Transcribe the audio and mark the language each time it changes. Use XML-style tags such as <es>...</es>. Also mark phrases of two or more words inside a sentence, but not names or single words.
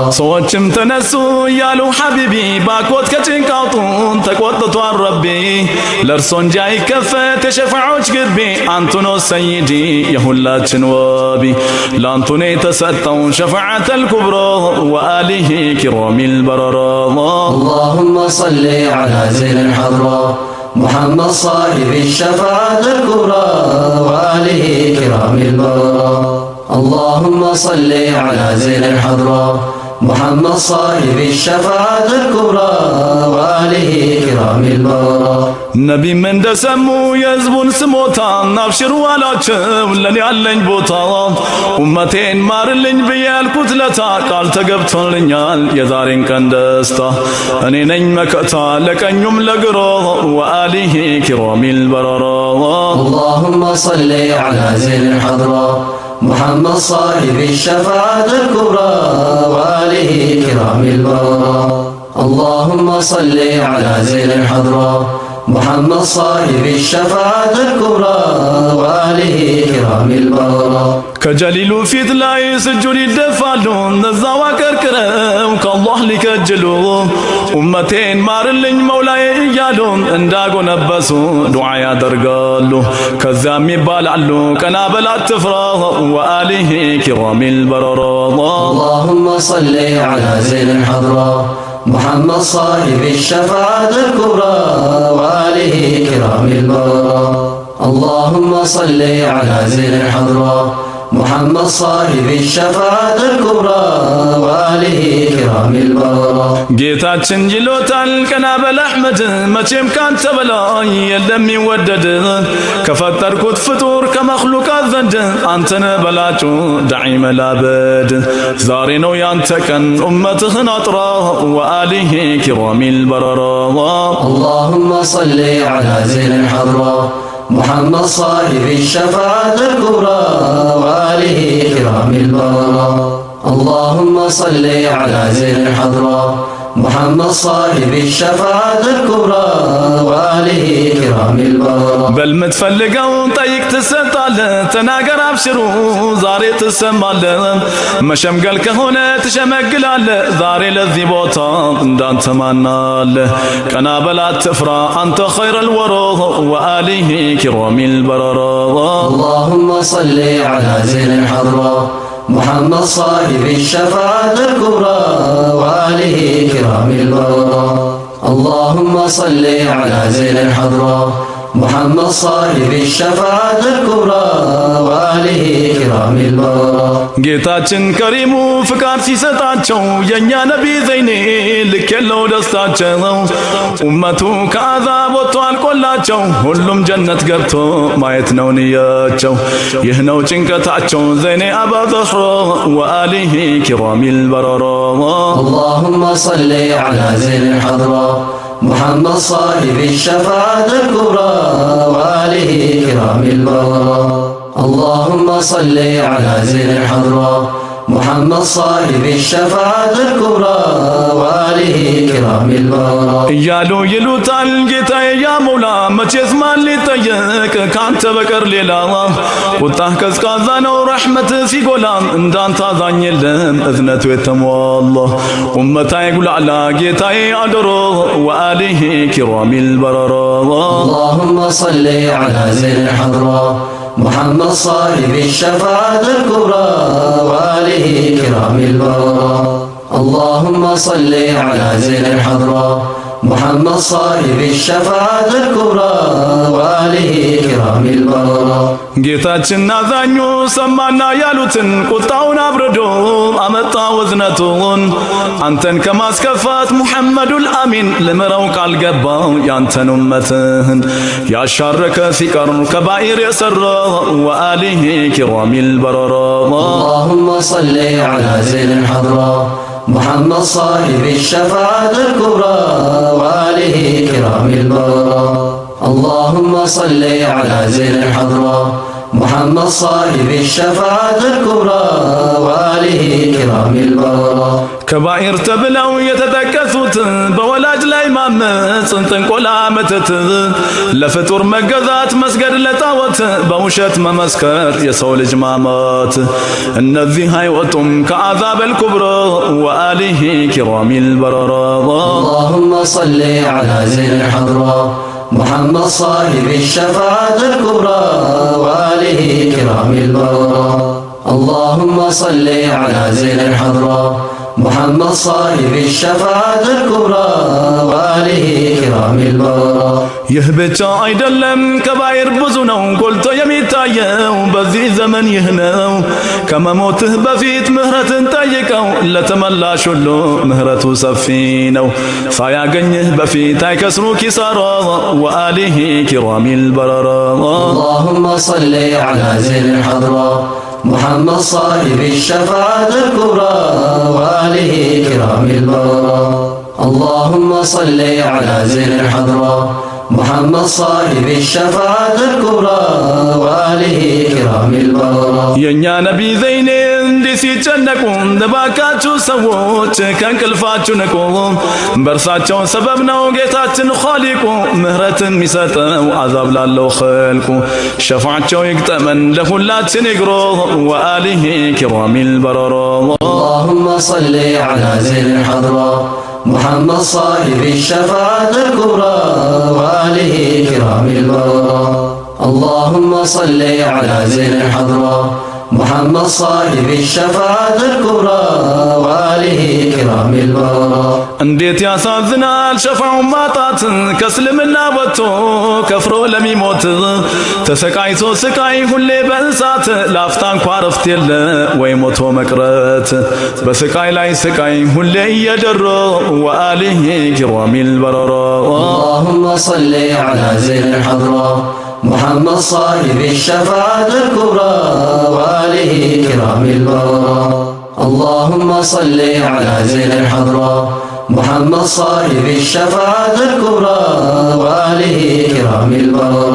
<am>ሰዎችም ተነሱ ያሉ ሐቢቢ ባኮት ከጭንቃውጡን ተቆጥቷል ረቢ ለእርሶ እንጂ አይከፈት የሸፋዖች ግቢ አንቱ ነው ሰይዲ የሁላችን ወቢ ለአንቱ ነው የተሰጠው</am> <ar>الشفاعة الكبرى وآله كرام البررة اللهم صل على زين الحضرة محمد صاحب الشفاعة الكبرى وآله كرام البررة اللهم صل على زين الحضرة محمد صاحب الشفاعة الكبرى وآله كرام البررة</ar> <am>ነቢም እንደሰሙ የሕዝቡን ስሞታ አብሽሩ አላቸው ለኔ ያለኝ ቦታ ኡመቴን ማርልኝ ብዬ ያልኩት ለታ ቃል ተገብቶልኛል የዛሬን ቀን ደስታ እኔ ነኝ መከታ ለቀኙም ለግሮ</am> <ar>وآله كرام البررة اللهم صل على زين الحضرة محمد صاحب الشفاعة الكبرى وآله كرام البررة اللهم صل على زين الحضرة محمد صاحب الشفاعة الكبرى وآله كرام البررة</ar> <am>ከጀሊሉ ፊት ላይ ስጁድ ይደፋሉ እነዛው አቀርቅረው ከአላህ ሊከጅሉ ኡመቴን ማርልኝ መውላዬ እያሉ እንዳጎነበሱ ዱዓ ያደርጋሉ ከዚያም ይባላሉ ቀና በል አትፍራ</am> <ar>وآله كرام البررة اللهم صل على زين الحضرة محمد صاحب الشفاعة الكبرى وآله كرام البررة اللهم صل على زين الحضرة محمد صاحب الشفاعة الكبرى وآله كرام البررة</ar> <am>ጌታችን ይሎታል ቀና በል አሕመድ መቼም ካንተ በላይ የለም ይወደድ ከፈጠርኩት ፍጡር ከመኽሉቃት ዘንድ አንተነ በላጩ ዳዒ መላበድ ዛሬ ነው ያንተ ቀን ኡመትህን አጥራ</am> <ar>وآله كرام البررة اللهم صل على زين الحضرة محمد صاحب الشفاعة الكبرى وآله كرام البررة اللهم صل على زين الحضرة محمد صاحب الشفاعة الكبرى وآله كرام البررة</ar> <am>በልምትፈልገው ጠይቅ ትሰጣለህ ተናገር አብሽሩ ዛሬ ትሰማለህ መሸምገል ከሆነ ትሸመግላለህ ዛሬ ለዚህ ቦታ እንዳንተ ማናለህ ቀና በል አትፍራ አንተ</am> <ar>خير الورى وآله كرام البررة اللهم صل على زين الحضرة محمد صاحب الشفاعة الكبرى وآله كرام البررة اللهم صل على زين الحضرة محمد صاحب الشفاعة الكبرى وآله كرام البررة</ar> <am>ጌታችን ከሪሙ ፍቃድ ሲሰጣቸው የኛ ነቢ ዘይኔ ልክ የለው ደስታቸው ኡመቱ ከአዛብ ወጥቶ አልቆ ተሳካላቸው ሁሉም ጀነት ገብቶ ማየት ነው ንያቸው ይህ ነው ጭንቀታቸው ዘይኔ አባዘህራ</am> <ar>وآله كرام البررة اللهم صل على زين الحضرة محمد صاحب الشفاعة الكبرى وآله كرام البررة اللهم صل على زين الحضرة محمد صاحب الشفاعة الكبرى وآله كرام البررة</ar> <am>እያሉ ይሉታል ጌታዬ</am> <ar>يا مولى</ar> <am>መቼስ ማን ሊጠየቅ ካንተ በቀር ሌላ ቁጣህ ቀዝቃዛ ነው ረሕመት ሲጎላ እንዳንተ አዛኝ የለም እዝነቱ የተሟላ ኡመታዬ ጉላላ ጌታዬ አደሮ</am> <ar>وآله كرام البررة اللهم صل على زين الحضرة محمد صاحب الشفاعة الكبرى وآله كرام البررة اللهم صل على زين الحضرة محمد صاحب الشفاعة الكبرى وآله كرام البررة</ar> <am>ጌታችን አዛኙ ሰማና ያሉትን ቁጣውን አብርዶ አመጣ ወዝነቱን አንተን ከማስከፋት ሙሐመዱል አሚን ልምረው ቃል ገባው ያንተን ኡመትህን ያሻረከ ሲቀር ከባኢር የሰራ</am> <ar>وآله كرام البررة اللهم صل على زين الحضرة محمد صاحب الشفاعة الكبرى وآله كرام البررة اللهم صل على زين الحضرة محمد صاحب الشفاعة الكبرى وآله كرام البررة</ar> <am>ከባኢር ተብለው የተጠቀሱት በወላጅ ላይ ማመፅ ጥንቆላ መተት ለፍጡር መገዛት መስገድ ለጣዖት በውሸት መመስከር የሰው ልጅ ማማት እነዚህ አይወጡም ከአዛብ አልኩብራ</am> <ar>وآله كرام البررة اللهم صل على زين الحضرة محمد صاحب الشفاعة الكبرى وآله كرام البررة اللهم صل على زين الحضرة محمد صاحب الشفاعة الكبرى وآله كرام البررة</ar> <am>ይህ ብቻ አይደለም ከባኢር ብዙ ነው ጎልቶ የሚታየው በዚህ ዘመን ይህ ነው ከመሞትህ በፊት ምህረትን ጠይቀው ለተመላሽ ሁሉ ምህረቱ ሰፊ ነው ሳያገኝህ በፊት አይከስሩ ኪሳራ</am> <ar>وآله كرام البررة اللهم صل على زين الحضرة محمد صاحب الشفاعة الكبرى وآله كرام البررة اللهم صل على زين الحضرة محمد صاحب الشفاعة الكبرى وآله كرام البررة</ar> <am>የኛ ነቢ ዘይኔ እንዲህ ሲጨነቁ እባካችሁ ሰዎች ከእንቅልፋችሁ ንቁ በእርሳቸው ሰበብ ነው ጌታችን ኻሊቁ ምህረትን የሚሰጠው አዛብ ላለው ኸልቁ ሸፋዓቸው ይግጠመን ለሁላችን ይግሮ</am> <ar>وآله كرام البررة اللهم صل على زين الحضرة محمد صاحب الشفاعة الكبرى وآله كرام البررة اللهم صل على زين الحضرة محمد صاحب الشفاعة الكبرى وآله كرام البررة</ar> <am>እንዴት ያሳዝናል ሸፋውን ማጣት ከእስልምና ወጥቶ ከፍሮ ለሚሞት ተሰቃይቶ ስቃይ ሁሌ በእሳት ላፍታ እንኳ ረፍት የለ ወይ ሞቶ መቅረት በስቃይ ላይ ስቃይ ሁሌ እየደረ</am> <ar>وآله كرام البررة اللهم صل على زين الحضرة محمد صاحب الشفاعة الكبرى وآله كرام البررة اللهم صل على زين الحضرة محمد صاحب الشفاعة الكبرى وآله كرام البررة</ar>